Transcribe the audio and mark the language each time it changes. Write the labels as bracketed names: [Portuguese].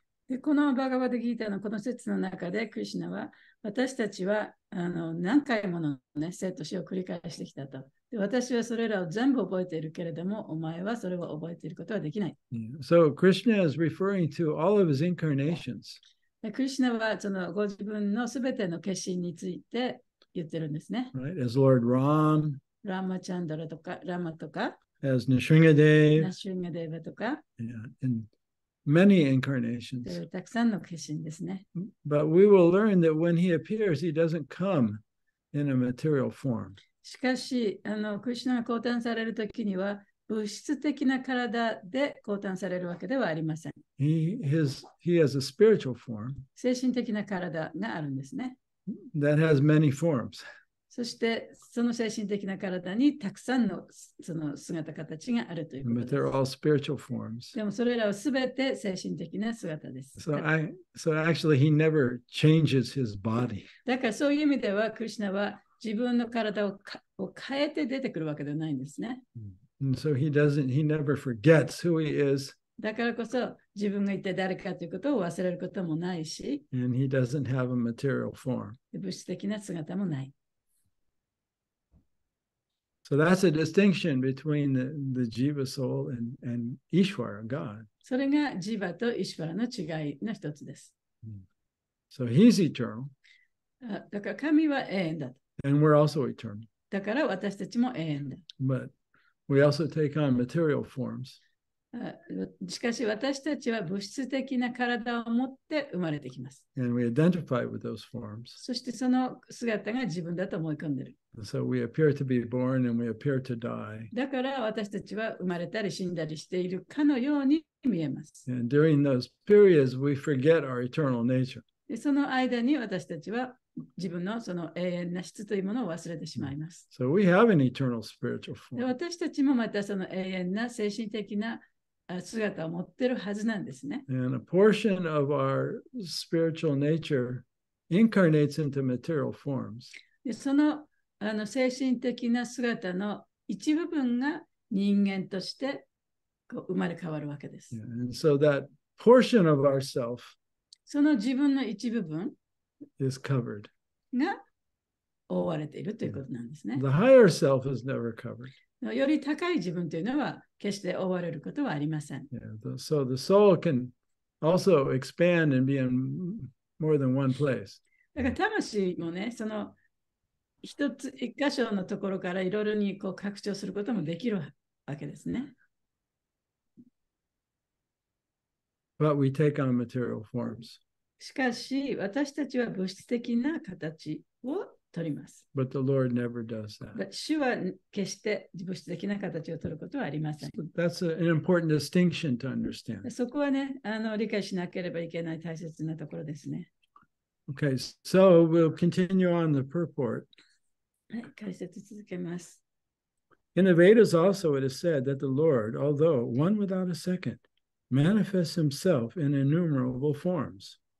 [Japanese] でこのバガバッドギーターのこの説の中で、クリシュナは私たちは何回もの、ね、生と死を繰り返してきたと。で私はそれらを全部覚えているけれども、お前はそれを覚えていることはできない。 [English] So Krishna is referring to all of his incarnations. [Japanese] でクリシュナはそのご自分のすべての化身について言ってるんですね。 [English] Right? As Lord Ram, [Japanese] ラマチャンドラとか、ラマとか、 [English] as Nrsimhadev, [Japanese] ナシュンガデーバとか、 [English] in many incarnations. [Japanese] たくさんの化身ですね。 [English] But we will learn that when he appears, he doesn't come in a material form. [Japanese] しかし、クリシュナが降誕されるときには、物質的な体で降誕されるわけではありません。 [English] He has a spiritual form [Japanese] 精神的な体があるんですね。 [English] that has many forms. [Japanese] そして、その精神的な体にたくさんのその姿形があるということ [English] But [Japanese] です。 [English] they're all spiritual forms. [Japanese] でもそれらはすべて精神的な姿です。 [English] So actually he never changes his body. [Japanese] だからそういう意味では、クリシュナは自分の体を変えて出てくるわけではないんですね。 [English] And so he never forgets who he is. [Japanese] だからこそ自分が一体誰かということを忘れることもないし、 [English] And he doesn't have a material form. [Japanese] 物質的な姿もない。 [English] So that's a distinction between the Jiva soul and Ishvara, God. [Japanese] それがジバとイシュワラの違いの一つです。 [English] So he's eternal. [Japanese] だから神は永遠だ。 [English] And we're also eternal. [Japanese] だから私たちも永遠だ。 [English] But we also take on material forms. [Japanese] しかし私たちは物質的な体を持って生まれてきます。 [English] And we identify with those forms. [Japanese] そしてその姿が自分だと思い込んでいる。 [English] So we appear to be born and we appear to die. [Japanese] だから私たちは生まれたり死んだりしているかのように見えます。 [English] And during those periods, we forget our eternal nature. [Japanese] でその間に私たちは自分のその永遠な質というものを忘れてしまいます。 [English] So we have an eternal spiritual で form. [Japanese] 私たちもまたその永遠な精神的な姿を持っているはずなんですね。 [English] And a portion of our spiritual nature incarnates into material forms. [Japanese] でその精神的な姿の一部分が人間としてこう生まれ変わるわけです。 [English] Yeah, and so that portion of ourself [Japanese] その自分の一部分 [English] is covered. [Japanese] が覆われているということなんですね。 [English] The higher self is never covered. [Japanese] より高い自分というのは決して覆われることはありません。 [English] So the soul can also expand and be in more than one place. [Japanese] だから魂もね、その一箇所のところからいろいろにこう拡張することもできるわけですね。 [English] But we take on material forms. [Japanese] しかし、私たちは物質的な形を取ります。 [English] But the Lord never does that. [Japanese] 主は決して物質的な形を取ることはありません。 [English] That's an important distinction to understand. [Japanese] そこはね、理解しなければいけない大切なところですね。 [English] Okay, so we'll continue on the purport. [Japanese] はい、解説続けます。 [English] In the Vedas also it is said that the Lord, although one without a second, manifests himself in innumerable forms.